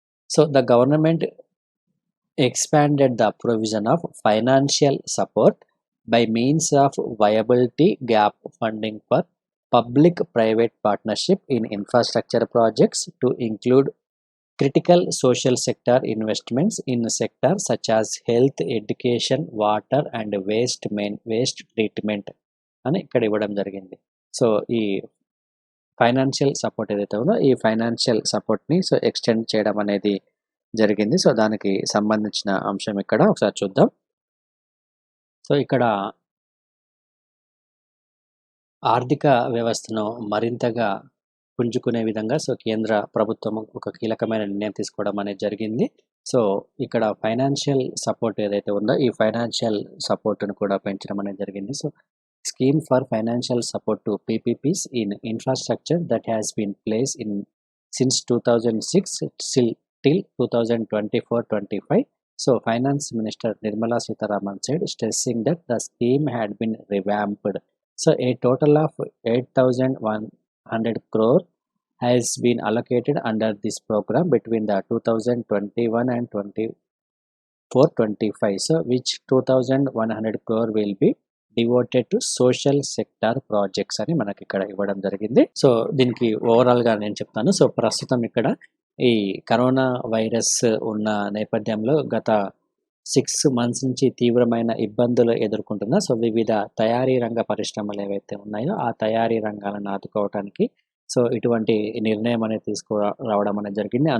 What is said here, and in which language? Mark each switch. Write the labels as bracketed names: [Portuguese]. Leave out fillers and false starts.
[English] The government expanded the provision of financial support by means of viability gap funding for public-private partnership in infrastructure projects to include critical social sector investments in sectors such as health, education, water and waste treatment [Telugu] అని ఇక్కడ ఇవ్వడం జరిగింది. ఈ financial support ఏదైతే ఉందో ఈ financial సపోర్ట్ని extend చేయడం అనేది జరిగింది. దానికి సంబంధించిన అంశం ఇక్కడ ఒకసారి చూద్దాం. ఇక్కడ ఆర్థిక వ్యవస్థను మరింతగా పుంజుకునే విధంగా కేంద్ర ప్రభుత్వం ఒక కీలకమైన నిర్ణయం తీసుకోవడం అనేది జరిగింది. ఇక్కడ ఫైనాన్షియల్ సపోర్ట్ ఏదైతే ఉందో ఈ ఫైనాన్షియల్ సపోర్ట్ను కూడా పెంచడం అనేది జరిగింది. [English] Scheme for financial support to PPPs in infrastructure that has been placed in since 2006 till 2024-25. Finance Minister Nirmala Sitharaman said, stressing that the scheme had been revamped. A total of 8,100 crore has been allocated under this program between the 2021 and 24-25. Which 2,100 crore will be devoted to social sector projects [Telugu] అని మనకి ఇక్కడ ఇవ్వడం జరిగింది. దీనికి ఓవరాల్గా నేను చెప్తాను. ప్రస్తుతం ఇక్కడ ఈ కరోనా వైరస్ ఉన్న నేపథ్యంలో గత 6 months నుంచి తీవ్రమైన ఇబ్బందులు ఎదుర్కొంటున్న వివిధ తయారీ రంగ పరిశ్రమలు ఏవైతే ఉన్నాయో ఆ తయారీ రంగాలను ఆదుకోవడానికి ఇటువంటి నిర్ణయం అనేది తీసుకురావడం అనేది జరిగింది.